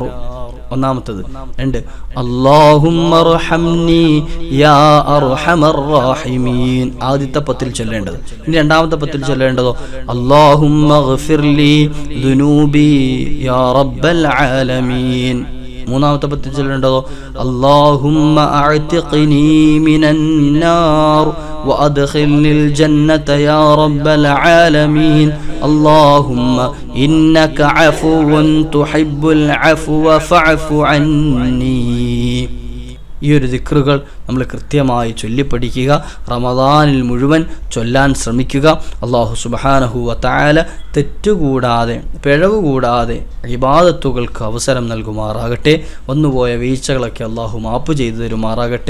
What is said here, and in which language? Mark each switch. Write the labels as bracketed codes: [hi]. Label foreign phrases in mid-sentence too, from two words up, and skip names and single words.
[ar] ഒന്നാമത്തത്. 2, اللهم ارحمني يا أرحم الراحمين. [ml] ആദ്യത്തെ പത്തിൽ ചൊല്ലേണ്ടത്. ഇനി രണ്ടാമത്തെ പത്തിൽ ചൊല്ലേണ്ടതോ [ar] اللهم اغفر لي ذنوبي يا رب العالمين. [ml] മൂന്നാമത്തെ പത്തിൽ ചൊല്ലേണ്ടതോ [ar] اللهم أعتقني من النار وأدخلني الجنة يا رب العالمين اللهم إنك عفو تحب العفو فاعف عني. [ml] ഈ ഒരു ദിക്റുകൾ നമ്മൾ കൃത്യമായി ചൊല്ലിപ്പഠിക്കുക. റമദാനിൽ മുഴുവൻ ചൊല്ലാൻ ശ്രമിക്കുക. [ar] الله سبحانه وتعالى [ml] തെറ്റുകൂടാതെ പിഴവ് കൂടാതെ ഇബാദത്തുകൾക്ക് അവസരം നൽകുമാറാകട്ടെ. വന്നുപോയ വീഴ്ചകളൊക്കെ അല്ലാഹു മാപ്പ് ചെയ്തു തരുമാറാകട്ടെ.